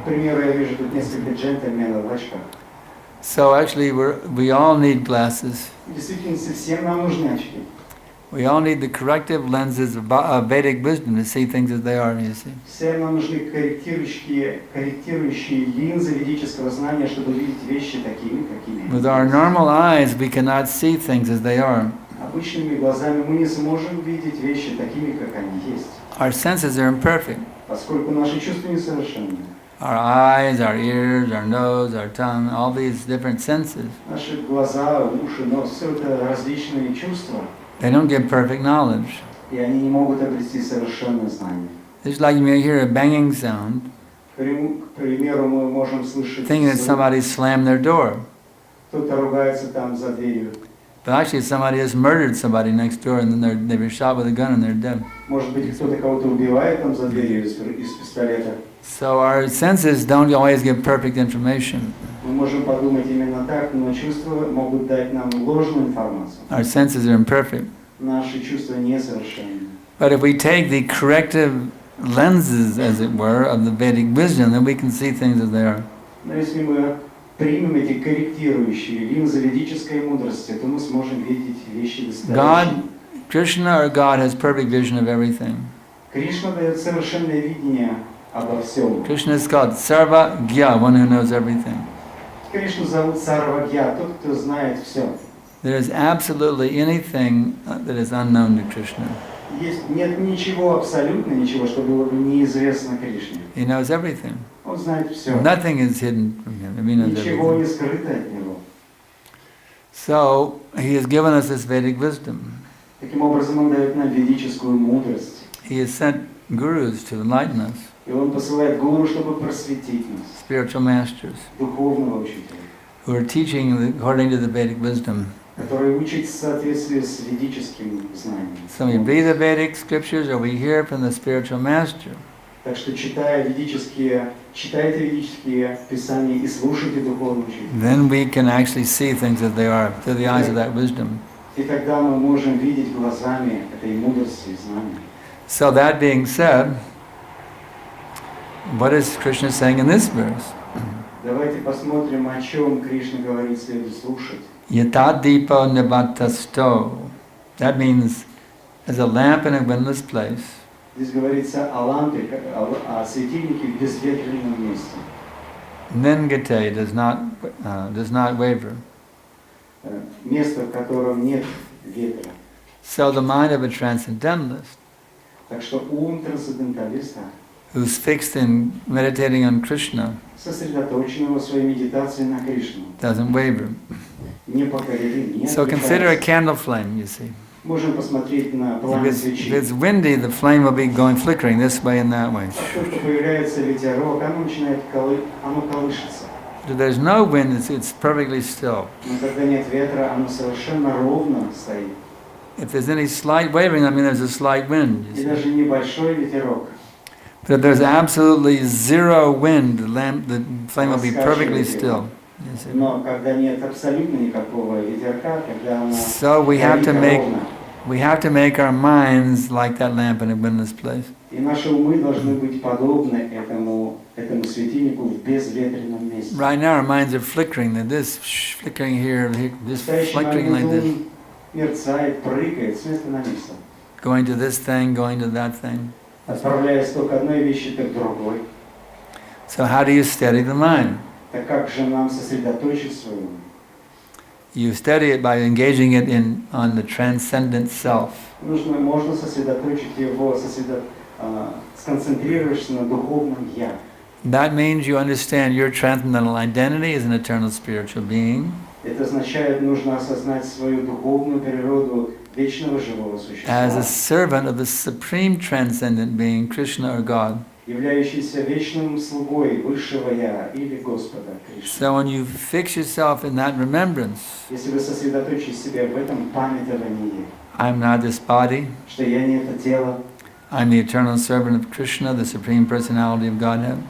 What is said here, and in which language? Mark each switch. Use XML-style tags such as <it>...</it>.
<ru>к примеру, я вижу тут несколько джентльменов в очках.</ru> <en>So actually we all need glasses.</en> <ru>В действительности всем нам нужны очки.</ru> <en>We all need the corrective lenses of Vedic wisdom to see things as they are, you see.</en> <ru>Всем нам нужны корректирующие линзы ведического знания, чтобы видеть вещи такими, какими они</ru> <en>With our</en> <ru>есть.</ru> <en>normal eyes, we cannot see things as they are.</en> <ru>Обычными глазами мы не сможем видеть вещи такими, как они есть,</ru> <en>Our senses are imperfect.</en> <ru>поскольку наши чувства несовершенны.</ru> <en>Our eyes, our ears, our nose, our tongue, all these different senses,</en> <ru>Наши глаза, уши, нос, все это различные чувства,</ru> <en>they don't give perfect knowledge.</en> <ru>и они не могут обрести совершенное знание.</ru> <en>Just like you may hear a banging sound,</en> <ru>К примеру, мы можем слышать,</ru> <en>thinking that somebody slammed their door.</en> <ru>кто-то ругается там за дверью.</ru> <en>But actually somebody has murdered somebody next door and then they were shot with a gun and they're dead.</en> <ru>Может быть, кто-то кого-то убивает там за дверью из пистолета.</ru> <en>So our senses don't always give perfect information.</en> <ru>Мы можем подумать именно так, но чувства могут дать нам ложную информацию.</ru> <en>Our senses are imperfect.</en> <ru>Наши чувства несовершенны.</ru> <en>But if we take the corrective lenses, as it were, of the Vedic wisdom, then we can see things as they are.</en> <ru>Но если мы примем эти корректирующие линзы ведической мудрости, то мы сможем видеть вещи достоверно.</ru> <en>Krishna or God has perfect vision of everything.</en> <ru>Кришна дает совершенное видение обо всем.</ru> <en>Krishna is called Sarva Gya, one who knows everything.</en> <ru>Кришну зовут Сарвагья, тот, кто знает все.</ru> <en>There is absolutely anything that is unknown to Krishna.</en> <ru>Нет ничего, абсолютно ничего, что было бы неизвестно Кришне.</ru> <en>He knows everything.</en> <ru>Он знает все.</ru> <en>Nothing is hidden from him. He knows</en> <ru>Ничего</ru> <en>everything.</en> <ru>не скрыто от него.</ru> <en>So, he has given us this Vedic wisdom.</en> <ru>Таким образом, он дает нам ведическую мудрость.</ru> <en>He has sent gurus to enlighten us,</en> <ru>И он посылает гуру, чтобы просветить нас,</ru> <en>spiritual masters,</en> <ru>духовного учителя,</ru> <en>who are teaching according to the Vedic wisdom.</en> <ru>который учит в соответствии с ведическим знанием.</ru> <en>So we read the Vedic scriptures or we hear from the spiritual master.</en> <ru>Так что читайте ведические писания и слушайте духовного учителя.</ru> <en>Then we can actually see things as they are through the eyes of that wisdom.</en> <ru>И тогда мы можем видеть глазами этой мудрости и знания.</ru> <en>So that being said, what is Krishna saying in this verse?</en> <ru>Давайте посмотрим, о чем Кришна говорит, следует слушать.</ru> <sa>Yata dipa nibatasto.</sa> <en>That means, as a lamp in a windless place,</en> <ru>Здесь говорится о лампе, о светильнике в безветренном месте.</ru> <en>Nengate does not waver.</en> <ru>Место, в котором нет ветра.</ru> <en>So the mind of a transcendentalist,</en> <ru>Так что ум трансценденталиста,</ru> <en>who's fixed in meditating on Krishna,</en> <ru>сосредоточенного в своей медитации на Кришну,</ru> <en>doesn't waver.</en> <ru>непоколебим, не</ru> <en>So consider a</en> <ru>отвлекается.</ru> <en>candle flame, you see.</en> <ru>Можем посмотреть на пламя</ru> <en>If</en> <ru>свечи.</ru> <en>it's windy, the flame will be going flickering this way and that way.</en> <ru>Как только появляется ветерок, оно начинает оно колышется.</ru> <en>If there's no wind, it's perfectly still.</en> <ru>Но когда нет ветра, оно совершенно ровно стоит.</ru> <en>If there's any slight wavering, I mean there's a slight wind. You</en> <ru>И</ru> <en>see.</en> <ru>даже небольшой ветерок.</ru> <en>But if there's absolutely zero wind, the flame will be perfectly still. You see.</en> <ru>Но когда нет абсолютно никакого ветерка, когда оно</ru> <en>So we have to make our minds like that lamp in a windless place.</en> <ru>И наши умы должны быть подобны этому светильнику в безветренном месте.</ru> <en>Right now our minds are flickering. They're this flickering here, this</en> <ru>В настоящий</ru> <en>flickering like</en> <ru>момент</ru> <en>this.</en> <ru>ум мерцает, прыгает с места на место,</ru> <en>Going to this thing, going to that thing.</en> <ru>отправляясь то к одной вещи, то к другой.</ru> <en>So how do you steady the mind?</en> <ru>Так как же нам сосредоточить свой ум?</ru> <en>You steady it by engaging it on the transcendent self.</en> <ru>Можно сосредоточить его, сконцентрировавшись на духовном «я».</ru> <en>That means you understand your transcendental identity as an eternal spiritual being,</en> <ru>Это означает, нужно осознать свою духовную природу вечного живого</ru> <en>as a servant of the supreme transcendent being, Krishna or God.</en> <ru>являющийся вечным слугой высшего «я» или Господа Кришны.</ru> <en>So when you fix yourself in that remembrance,</en> <ru>Если вы сосредоточите себя в этом памятовании,</ru> <en>I'm not this body,</en> <ru>что я не это тело,</ru> <en>I'm the eternal servant of Krishna, the supreme personality of Godhead.</en>